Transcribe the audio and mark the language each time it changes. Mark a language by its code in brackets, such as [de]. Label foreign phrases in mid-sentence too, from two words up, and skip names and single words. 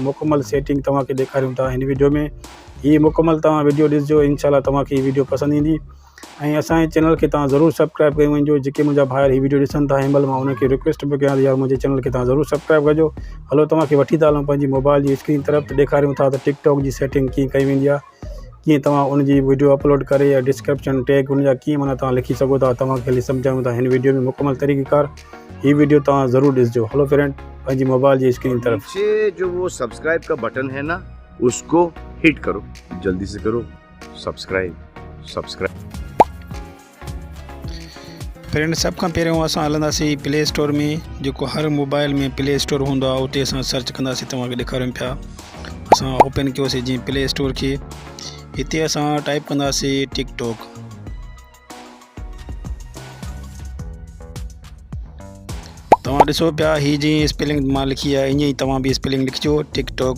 [sd] मुकमल सेटिंग तव्हांखे ॾेखारियूं था हिन वीडियो में। हीअ मुकमल तव्हां वीडियो ॾिसिजो, इंशाल्लाह तव्हांखे हीअ वीडियो पसंदि ईंदी। ऐं असांजे चैनल खे तव्हां ज़रूरु सब्सक्राइब करे वञिजो। जेके मुंहिंजा भाइर हीअ वीडियो ॾिसनि था हिनमहिल, मां उनखे रिक्वेस्ट बि कयां यार मुंहिंजे चैनल खे तव्हां ज़रूरु सब्सक्राइब कजो। हलो तव्हांखे वठी था हलूं पंहिंजी मोबाइल जी स्क्रीन तरफ़, त ॾेखारियूं था त टिकटॉक जी सेटिंग कीअं कई वेंदी आहे, कीअं तव्हां उनजी वीडियो अपलोड करे या [en] description tag [sd] उनजा कीअं माना तव्हां लिखी सघो था। तव्हांखे हली सम्झायूं था हिन वीडियो में मुकमल तरीक़ेकार। हीअ वीडियो तव्हां ज़रूरु ॾिसिजो। [en] hello friend, [sd] पंहिंजी मोबाइल जी स्क्रीन तरफ़ [ur] نیچے جو وہ سبسکرائب کا بٹن ہے نا، اس کو ہٹ کرو، جلدی سے کرو سبسکرائب. [sd] फ्रेंड, सब खां पहिरियों असां हलंदासीं प्ले स्टोर में। जेको हर मोबाइल में प्ले स्टोर हूंदो आहे उते असां सर्च कंदासीं। तव्हांखे ॾेखारियूं पिया, असां ओपन कयोसीं जीअं प्ले स्टोर खे। हिते असां टाइप कंदासीं टिकटॉक। तव्हां ॾिसो पिया, हीअ जीअं स्पेलिंग मां लिखी आहे ईअं ई तव्हां बि स्पेलिंग लिखिजो टिकटॉक।